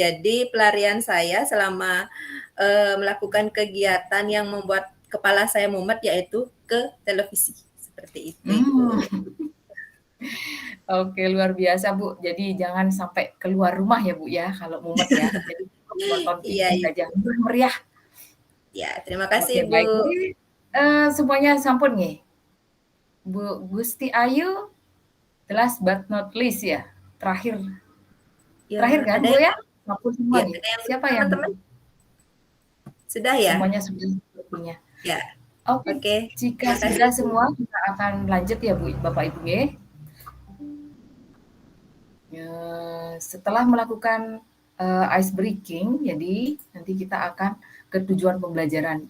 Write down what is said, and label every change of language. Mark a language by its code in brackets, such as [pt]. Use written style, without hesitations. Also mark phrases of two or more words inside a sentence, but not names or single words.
[id] Jadi pelarian saya selama melakukan kegiatan yang membuat kepala saya mumet yaitu ke televisi. Seperti itu. Oke, luar biasa Bu. Jadi jangan sampai keluar rumah ya Bu ya kalau mumet ya. Jadi nonton TV saja meriah. Ya, terima kasih Bu. Baik. Semuanya sampun nih. Bu Gusti Ayu, [en] last but not least ya. [id] Terakhir kan Bu ya? Sampun semua nih. Siapa yang teman-teman? Sudah ya? Semuanya sudah punya. Ya. Oke. Jika sudah semua, kita akan lanjut ya Bu, Bapak Ibu ya. Setelah melakukan [en] ice breaking, [id] jadi nanti kita akan ke tujuan pembelajaran.